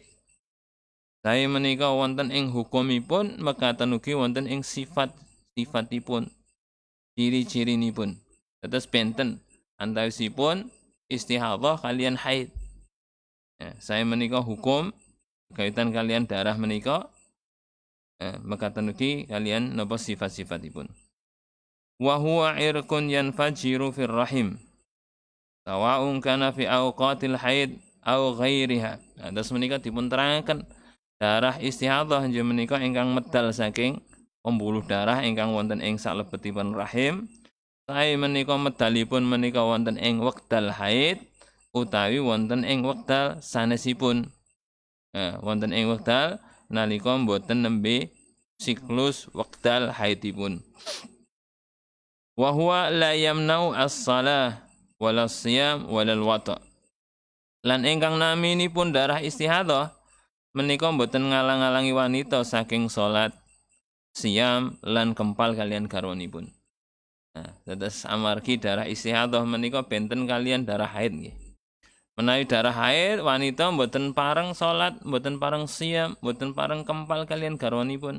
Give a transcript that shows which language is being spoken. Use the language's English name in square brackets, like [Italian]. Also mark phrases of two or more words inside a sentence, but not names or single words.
[Javanese] Sae menika wonten ing hukumipun mekaten ugi wonten ing sifatipun, ciri-cirinipun. Dados benten antawisipun istihadhah kalian haid. Ya, sae menika hukum kaitan kalian darah menika mekaten ugi kalian napa sifat-sifatipun. [Arabic] وهو عرق ينفجر في الرحم. سواء كان في أوقات الحيض أو غيرها. [Javanese] Dados menika dipun terangaken darah istihadhah inggih menika ingkang medal saking pembuluh darah ingkang wonten ing salebetipun rahim. Sae menika medalipun menika wonten ing wekdal haid utawi wonten ing wekdal sanesipun. Wonten ing wekdal nalika mboten nembe siklus wekdal haidipun. [Arabic] وهو لا يمنع الصلاة ولا الصيام ولا الوطء'. [Javanese] Lan ingkang naminipun darah istihadhah menika mboten ngalang-alangi wanita saking salat, siyam lan kempal kalian garwanipun. Dados amargi darah istihadhah menika benten kalian darah haid nggih. Menawi darah haid wanita mboten pareng salat, mboten pareng siyam, mboten pareng kempal kalian garwanipun.